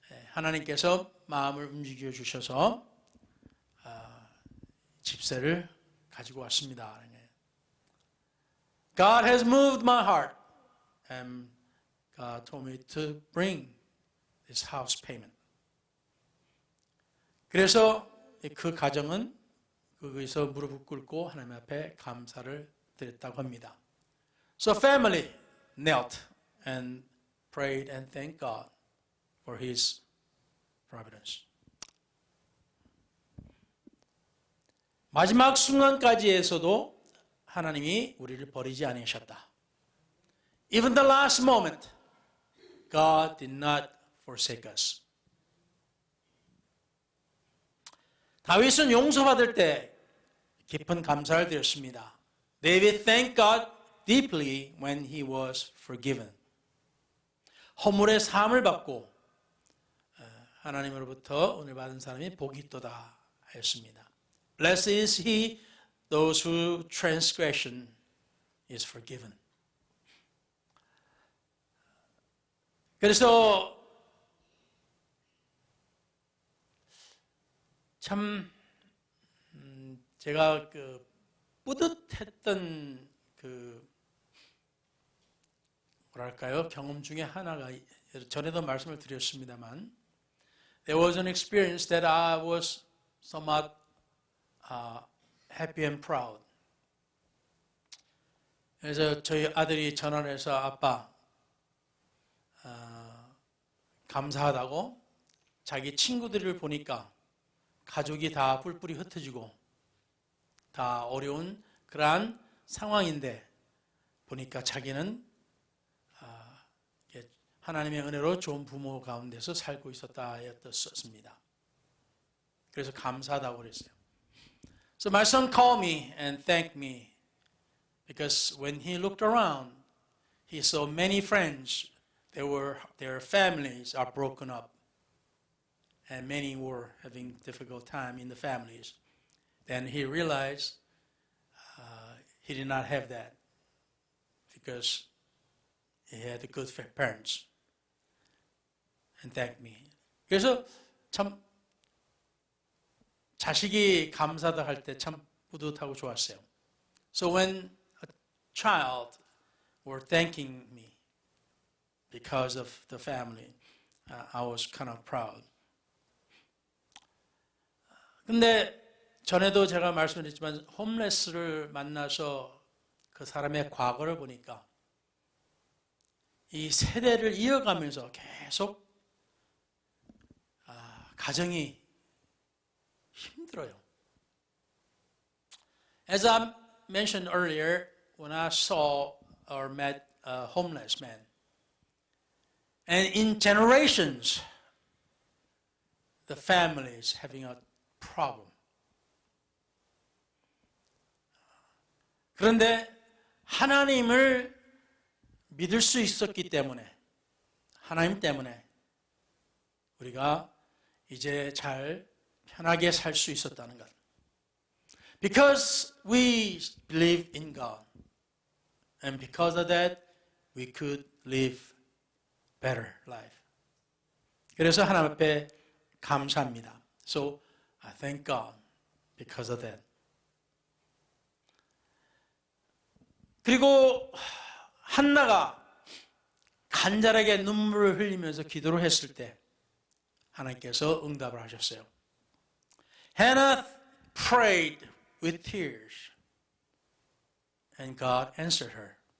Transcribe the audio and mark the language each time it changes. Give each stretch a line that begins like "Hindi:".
Korean: 하나님께서 마음을 움직여 주셔서 집세를 가지고 왔습니다.
English: God has moved my heart and God told me to bring this house payment.
Korean: 그래서 그 가정은 거기서 무릎을 꿇고 하나님 앞에 감사를 드렸다고 합니다.
English: So family knelt and prayed and thanked God for His providence.
Korean: 마지막 순간까지에서도 하나님이 우리를 버리지 않으셨다.
English: Even the last moment, God did not forsake us.
Korean: 다윗은 용서받을 때 깊은 감사를 드렸습니다.
English: David thanked God deeply when he was forgiven.
Korean: 허물의 사함을 받고 하나님으로부터 은혜 받은 사람이 복이 있도다 하였습니다.
English: Blessed is he those whose transgression is forgiven.
Korean: 그래서 참 제가 그 뿌듯했던 그 뭐랄까요 경험 중에 하나가 전에도 말씀을 드렸습니다만
English: there was an experience that I was somewhat happy and proud.
Korean: 그래서 저희 아들이 전화를 해서 아빠 감사하다고 자기 친구들을 보니까 가족이 다 뿔뿔이 흩어지고 다 어려운 그러한 상황인데 보니까 자기는 하나님의 은혜로 좋은 부모 가운데서 살고 있었다였습니다. 그래서 감사하다고 그랬어요.
English: So my son called me and thanked me because when he looked around, he saw many friends. Their families are broken up, and many were having difficult time in the families. Then he realized he did not have that because he had good parents, and thanked me.
Korean: 그래서 참 자식이 감사다 할 때 참 뿌듯하고 좋았어요.
English: So when a child were thanking me because of the family, I was kind of proud.
Korean: 근데 전에도 제가 말씀드렸지만 홈레스를 만나서 그 사람의 과거를 보니까 이 세대를 이어가면서 계속 가정이 힘들어요.
English: As I mentioned earlier, when I saw or met a homeless man, and in generations, the family is having a problem.
Korean: 그런데 하나님을 믿을 수 있었기 때문에, 하나님 때문에 우리가 이제 잘 편하게 살 수 있었다는 것.
English: Because we believe in God, and because of that, we could live better life.
Korean: 그래서 하나님 앞에 감사합니다.
English: So I thank God because of that.
Korean: 그리고 한나가 간절하게 눈물을 흘리면서 기도를 했을 때 하나님께서 응답을 하셨어요.
English: Hannah prayed with tears, and God answered her.